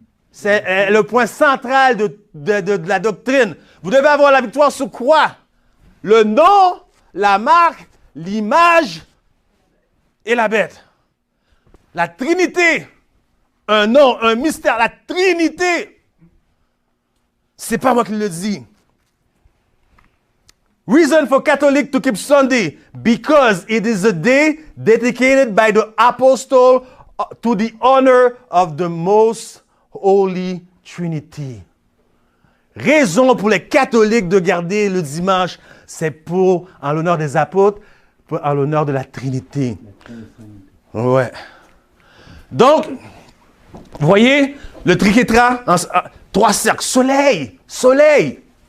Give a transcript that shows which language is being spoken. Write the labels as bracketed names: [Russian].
[French] C'est le point central de la doctrine. Vous devez avoir la victoire sur quoi? Le nom, la marque, l'image et la bête. La Trinité. Un nom, un mystère, la Trinité. C'est pas moi qui le dis. [English] Reason for Catholic to keep Sunday, because it is a day dedicated by the apostle to the honor of the most Holy Trinity. [French] Raison pour les catholiques de garder le dimanche, c'est en l'honneur des apôtres, en l'honneur de la Trinité. Ouais. Donc, vous voyez, le triquetra, 3 cercles, soleil.